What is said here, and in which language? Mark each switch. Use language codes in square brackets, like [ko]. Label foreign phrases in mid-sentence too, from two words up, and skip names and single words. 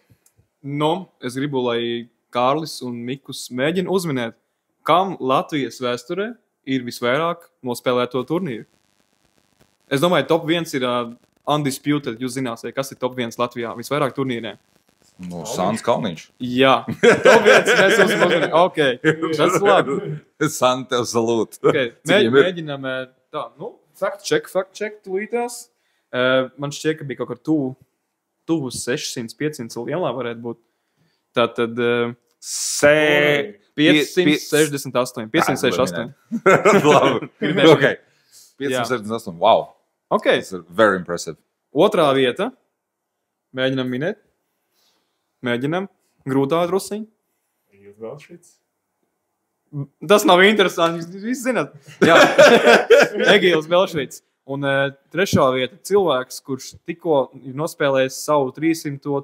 [lv] Es gribu, lai Kārlis un Mikus mēģina uzminēt, kam Latvijas vēsturē ir visvairāk nospēlēto turnīru. Es domāju, top 1 ir undisputed, jūs zināsiet, kas ir top 1 Latvijā visvairāk turnīriem. Sans Kalniņš. Jā, top 1 mēs uzmanām. Ok, tas labi. San tev salūt. Okay. Mēģinām tā, [en] fact check tūlītās. [lv] Man šķiet, ka bija kaut kā tuvu 600-500 lielā varētu būt. Tātad 568. 568. Labi. Ok. 568. Wow. Ok. Tas ir [en] very impressive. [lv] Otrā vieta. Mēģinām minēt. Mēģinām. Grūtā drusiņa. Tas nav interesanti. Jūs visi zināt. Jā. Egīls Belšvits. Un trešā vieta cilvēks, kurš tikko ir nospēlējis savu 300.